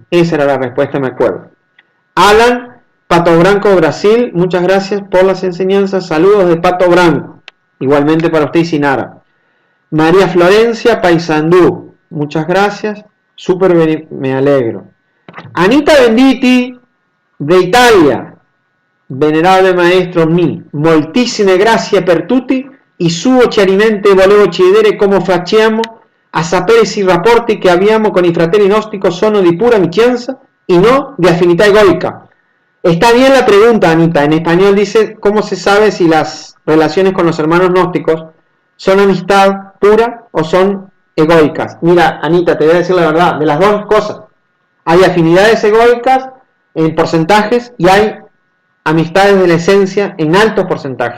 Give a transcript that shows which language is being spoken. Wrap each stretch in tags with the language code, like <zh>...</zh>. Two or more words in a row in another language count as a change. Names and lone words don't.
<es>Esa era la respuesta, me acuerdo. Alan, Pato Branco, Brasil, muchas gracias por las enseñanzas. Saludos de Pato Branco. Igualmente para usted y Sinara. María Florencia, Paysandú, muchas gracias. Súper, me alegro. Anita Benditi, de Italia. Venerable maestro mi,</es> <it>moltissime grazie per tutti i suoi chiarimenti. Volevo chiedere come facciamo a sapere se i rapporti che abbiamo con i fratelli gnostici sono di pura amicizia</it> <es>y no de afinidad egoica. Está bien la pregunta, Anita. En español dice, ¿cómo se sabe si las relaciones con los hermanos gnósticos son amistad pura o son egoicas? Mira, Anita, te voy a decir la verdad, de las dos cosas. Hay afinidades egoicas en porcentajes y hay amistades de la esencia en altos porcentajes.</es>